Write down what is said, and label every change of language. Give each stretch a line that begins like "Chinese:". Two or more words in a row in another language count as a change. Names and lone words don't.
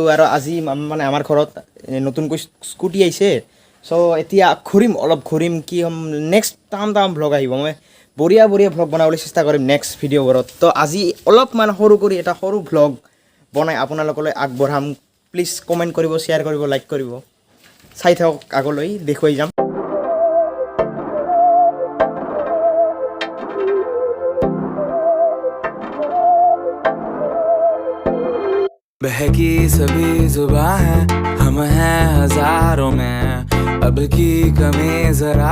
Assamese: আৰু আজি মানে আমাৰ ঘৰত নতুনকৈ স্কুটি আহিছে, চ' এতিয়া অলপ ঘূৰিম কি হ'ম
English: next time vlog
Assamese: আহিব। মই বঢ়িয়া ভ্লগ বনাবলৈ চেষ্টা কৰিম নেক্সট ভিডিঅ'বোৰত। তো আজি অলপমান সৰু কৰি এটা সৰু ভ্লগ বনাই আপোনালোকলৈ আগবঢ়াম।
English: please comment
Assamese: কৰিব, শ্বেয়াৰ কৰিব, লাইক কৰিব। চাই থাকক, আগলৈ দেখুৱাই যাম।
Hindi: बहकी सभी जुबां है, हम हैं हजारों में, अब की कमी जरा